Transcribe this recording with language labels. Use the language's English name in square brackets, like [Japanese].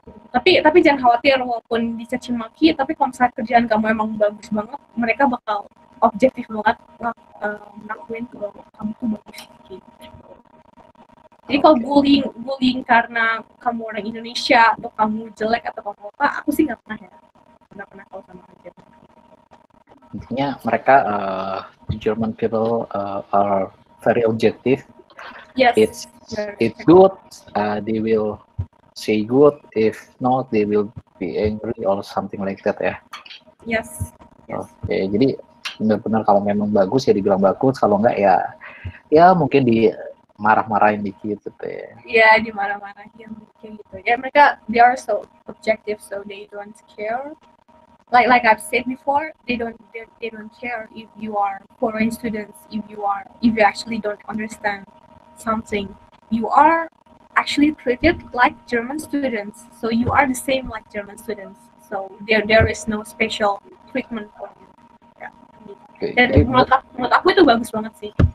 [Indonesian] Tapi jangan khawatir, walaupun dicaci maki, tapi kalau misalnya kerjaan kamu emang bagus banget, mereka bakal objektif banget ngakuin kalau kamu tuh bagus gitu. Jadi kalau bullying karena kamu orang Indonesia atau kamu jelek atau kamu apa, aku sih nggak pernah kalau sama aja. Intinya mereka [English] German people are very objective. Yes. It's good. They will say good. If not, they will be angry or something like that ya. Yes. [Indonesian] Oke, jadi benar-benar kalau memang bagus ya dibilang bagus, kalau enggak ya mungkin marah-marahin dikit gitu ya. Iya, dimarah-marahin kayak gitu. Ya mereka, [English] they are so objective, so they don't care. Like I've said before, they don't care if you are foreign students, if you actually don't understand something. You are actually treated like German students, so you are the same like German students. So there is no special treatment for you. [Indonesian] Ya. [English] Okay. [Indonesian] Dan menurut aku itu bagus banget sih.